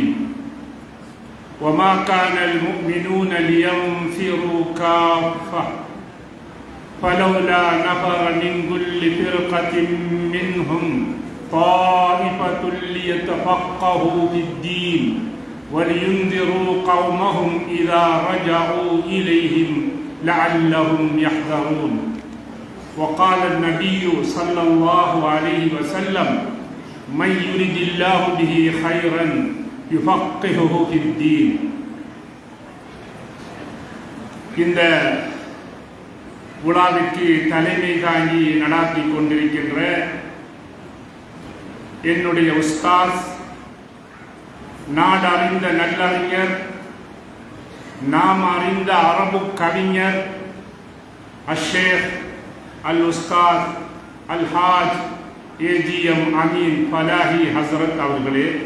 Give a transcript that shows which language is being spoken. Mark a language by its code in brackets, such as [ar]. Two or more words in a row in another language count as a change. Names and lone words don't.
[ar] وما كان المؤمنون لينفروا كافة فلولا نفر من كل فرقة منهم طائفة ليتفقهوا في الدين ولينذروا قومهم إذا رجعوا إليهم لعلهم يحذرون. وقال النبي صلى الله عليه وسلم: من يرد الله به خيرا يفقهه في الدين. [ta] இந்த விழாவிற்கு தலைமை தாங்கி நடாத்தி கொண்டிருக்கின்ற என்னுடைய உஸ்தாஸ், நாடறிந்த நல்லறிஞர், நாம் அறிந்த அரபு கவிஞர் அஷேக் அல் உஸ்தாத் அல் ஹாஜ் ஏஜிஎம் அமீன் ஃபலாஹி ஹசரத் அவர்களே,